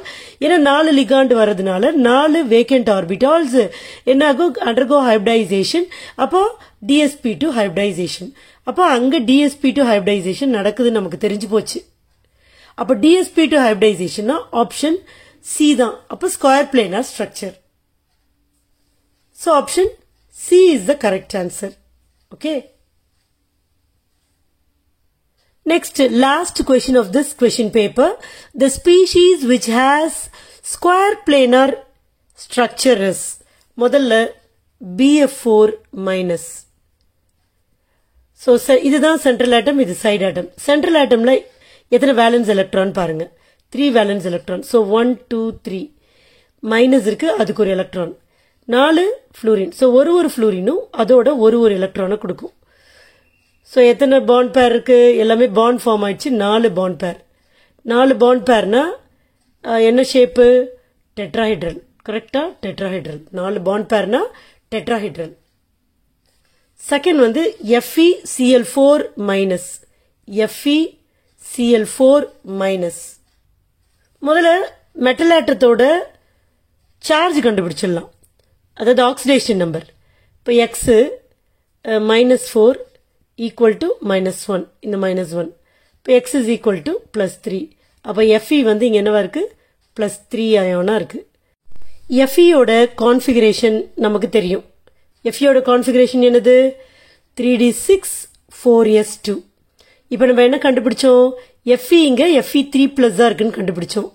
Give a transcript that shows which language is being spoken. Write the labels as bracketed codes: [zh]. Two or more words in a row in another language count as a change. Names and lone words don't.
[ta] ஏன்னா 4 லிகாண்ட் வரதுனால 4 வேக்கன்ட் ஆர்பிட்டால்ஸ் என்ன ஆகும்? [en] undergo hybridization. அப்போ DsP2 ஹைபிரிடைசேஷன். [ta] அப்ப அங்க DsP2 ஹைபிரிடைசேஷன் நடக்குது நமக்கு தெரிஞ்சு போச்சு. அப்ப DsP2 [en] hybridization option C [ta] தான். [en] அப்ப square planar structure. So option C is the correct answer. Okay. Next, last question of this question paper. The species which has square planar structure is முதல்ல BF4 minus. [ta] So, இதுதான் [en] central atom, [ta] இது side atom. [en] Central atom [ta] ல எத்தனை [en] valence electron [ta] பாருங்க. 3 [en] valence electron. [ta] So, 1, 2, 3. Minus இருக்கு, அதுக்கு ஒரு electron. 4 fluorine. So, ஒரு fluorineம் அதோட ஒரு electron கொடுக்கும். So, எத்தனை [en] bond pair [ta] இருக்கு? எல்லாமே [en] bond form [ta] ஆயிடுச்சு, 4 [en] bond pair. [ta] 4 [en] bond pair [ta] னா என்ன shape? [en] Tetrahedral. Correctா? Tetrahedral. 4 bond pairனா tetrahedral. [ta] Second வந்து FeCl4 minus. FeCl4 minus. முதல்ல [en] metal atom [ta] த்தோட charge கண்டுபிடிச்சிடலாம். அதாவது [en] oxidation number. [ta] இப்போ X -4 [en] equal to [ta] -1. இந்த -1. [en] இப்போ X is equal to +3. [ta] அப்போ Fe வந்து இங்க என்னவா இருக்கு? +3 அயோனா இருக்கு. Fe ஓட configuration நமக்கு தெரியும். Fe ஓட configuration என்னது? 3d6 4s2. இப்போ நம்ம என்ன கண்டுபிடிச்சோம்? Fe இங்க Fe3+ தான் இருக்குன்னு கண்டுபிடிச்சோம்.